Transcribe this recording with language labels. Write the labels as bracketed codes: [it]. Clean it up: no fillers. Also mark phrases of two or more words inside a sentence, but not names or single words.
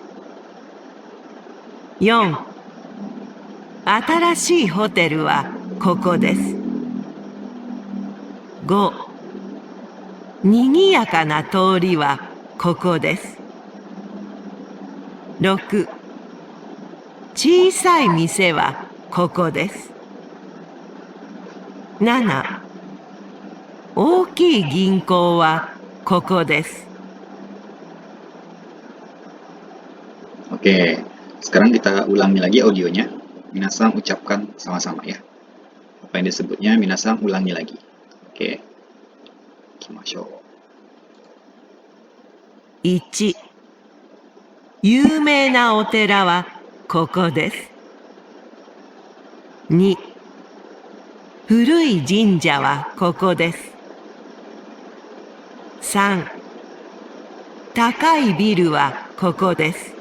[ja] 。4、新しいホテルはここです。5、にぎやかな通りはここです。6、小さい店はここです。7、大きい銀行はここです。 [id] Oke, sekarang kita ulangi lagi audionya. Minasan ucapkan sama-sama ya. Apa yang disebutnya minasan ulangi lagi. Oke. Ikimashou. [ja] 1、有名なお寺はここです。2、古い神社はここです。3、高いビルはここです